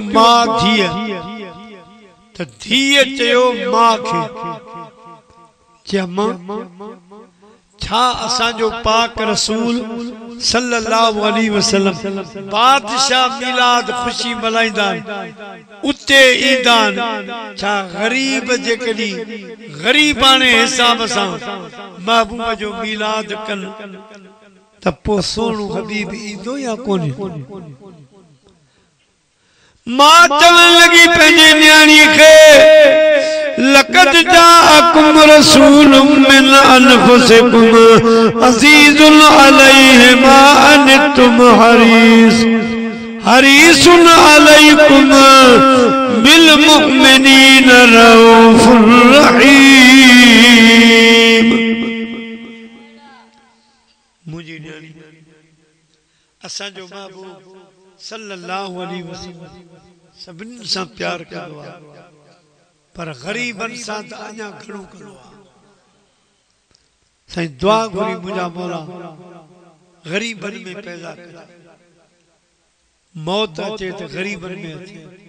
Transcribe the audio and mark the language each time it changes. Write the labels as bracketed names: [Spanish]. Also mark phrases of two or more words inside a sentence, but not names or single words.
[Sindhi] मां धीअ त धीअ चयो मां खे चया मां छा असांजो पाक रसूल [Arabic] صلى الله عليه وسلم [Sindhi] बादशाह मिलाद खुशी मल्हाईंदा उते ईंदा छा गरीब जे कॾी गरीबाने हिसाब सां महबूब जो मिलाद कन त पोइ सोनू हबीब ईंदो या कोन्हे मां चवण लगी पंहिंजे न्याणी खे [Arabic] لقد جاءكم رسول من أنفسكم عزيز عليه ما عنتم حريص عليكم بالمؤمنين رؤوف [Sindhi] रहीम मुझी न्याणी असांजो महबूब [Arabic] صلى الله عليه وسلم [Sindhi] सभिनी सां प्यार कंदो आहे पर गरीबन सां त अञा घणो कंदो आहे साईं दुआ घुरी मुंहिंजा मौला गरीबन में पैदा कर मौत अचे त गरीबन में अचे